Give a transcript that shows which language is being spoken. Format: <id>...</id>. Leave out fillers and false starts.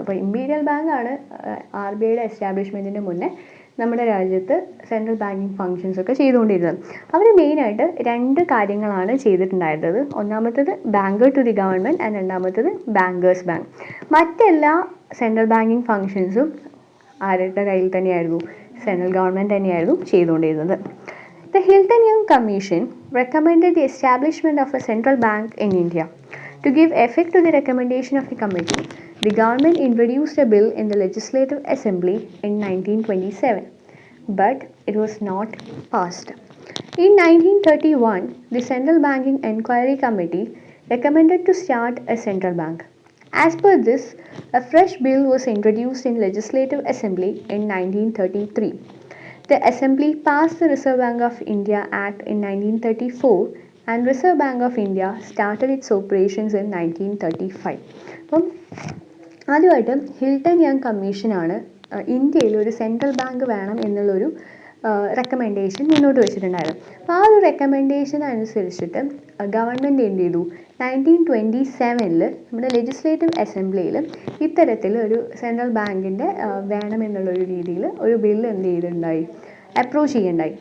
<ml>അപ്പോൾ ഇമ്പീരിയൽ ബാങ്കാണ് R B ഐയുടെ എസ്റ്റാബ്ലിഷ്മെൻറ്റിന് മുന്നേ നമ്മുടെ രാജ്യത്ത് സെൻട്രൽ ബാങ്കിങ് ഫങ്ഷൻസ് ഒക്കെ ചെയ്തുകൊണ്ടിരുന്നത്. അവർ മെയിനായിട്ട് 2 കാര്യങ്ങളാണ് ചെയ്തിട്ടുണ്ടായിരുന്നത്. ഒന്നാമത്തേത് banker to the government and രണ്ടാമത്തേത് ബാങ്കേഴ്സ് ബാങ്ക്. മറ്റെല്ലാ സെൻട്രൽ ബാങ്കിങ് ഫങ്ഷൻസും ആരുടെ കയ്യിൽ തന്നെയായിരുന്നു? സെൻട്രൽ ഗവൺമെൻറ് തന്നെയായിരുന്നു ചെയ്തുകൊണ്ടിരുന്നത്.</ml> <en>The Hilton Young Commission recommended the establishment of a central bank in India. To give effect to the recommendation of the committee, the government introduced a bill in the Legislative Assembly in 1927, but it was not passed. In 1931, the Central Banking Enquiry Committee recommended to start a central bank. As per this, a fresh bill was introduced in Legislative Assembly in 1933. The Assembly passed the Reserve Bank of India Act in 1934 and Reserve Bank of India started its operations in 1935.</en> <ml>അപ്പം ആദ്യമായിട്ട് Hilton young കമ്മീഷനാണ് ഇന്ത്യയിൽ ഒരു central bank വേണം എന്നുള്ളൊരു recommendation മുന്നോട്ട് വെച്ചിട്ടുണ്ടായിരുന്നു. അപ്പോൾ ആ ഒരു റെക്കമെൻഡേഷൻ അനുസരിച്ചിട്ട് ഗവൺമെൻറ് എന്ത് ചെയ്തു? 1927 നമ്മുടെ ലെജിസ്ലേറ്റീവ് അസംബ്ലിയിൽ ഇത്തരത്തിൽ ഒരു സെൻട്രൽ ബാങ്കിൻ്റെ വേണമെന്നുള്ളൊരു രീതിയിൽ ഒരു ബില്ല് എന്ത് ചെയ്തിട്ടുണ്ടായി? അപ്രോച്ച് ചെയ്യുണ്ടായി.</ml>